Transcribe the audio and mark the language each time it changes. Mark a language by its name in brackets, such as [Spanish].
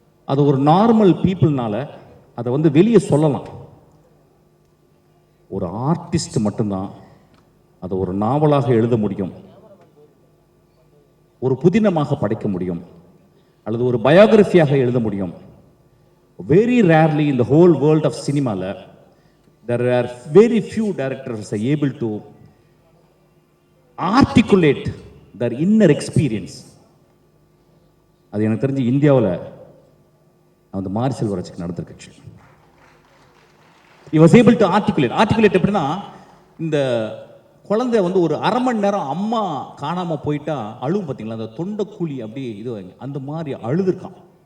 [Tamil] அது ஒரு நார்மல் பீப்புள்னால அதை வந்து வெளியே சொல்லலாம். ஒரு ஆர்டிஸ்ட் மட்டும்தான் அதை ஒரு நாவலாக எழுத முடியும், ஒரு புதினமாக படைக்க முடியும், அல்லது ஒரு பயோகிராஃபியாக எழுத முடியும். [English] Very rarely in the whole world of cinema there are very few directors are able to articulate their inner experience. [Tamil] அது எனக்கு தெரிஞ்சு இந்தியாவில் அந்த மாரி செல்வராஜுக்கு நடந்திருக்கு. [English] he was able to articulate [Tamil] எப்படின்னா, இந்த குழந்தை வந்து ஒரு அரை மணி நேரம் அம்மா காணாமல் போயிட்டா அழுவும் பார்த்தீங்களா, அந்த தொண்டைக்கூலி அப்படியே இது அந்த மாதிரி அழுதுருக்கான்.